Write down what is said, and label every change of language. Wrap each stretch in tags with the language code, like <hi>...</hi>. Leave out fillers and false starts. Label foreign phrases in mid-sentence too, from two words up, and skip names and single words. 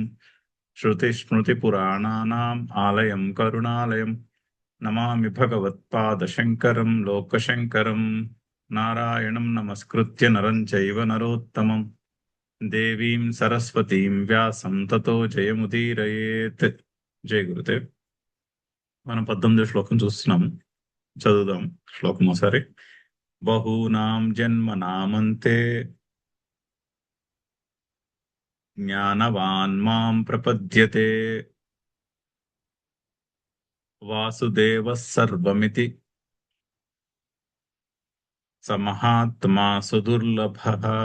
<sa>श्रुतिस्मृतिपुराणानाम् आलयं करुणालयं नमामि भगवत्पादशङ्करं लोकशङ्करम्। नारायणं नमस्कृत्य नरं चैव नरोत्तमं देवीं सरस्वतीं व्यासं ततो जयमुदीरयेత్।</sa> <te>జై గురుదేవ్. మనం 18వ శ్లోకం చూస్తున్నాం, చదువుదాం శ్లోకం ఒకసారి.</te> <sa>బహూనాం జన్మనామంతే జ్ఞానవాన్ మాం ప్రపద్యతే వాసుదేవః సర్వమితి స మహాత్మా సుదుర్లభః.</sa>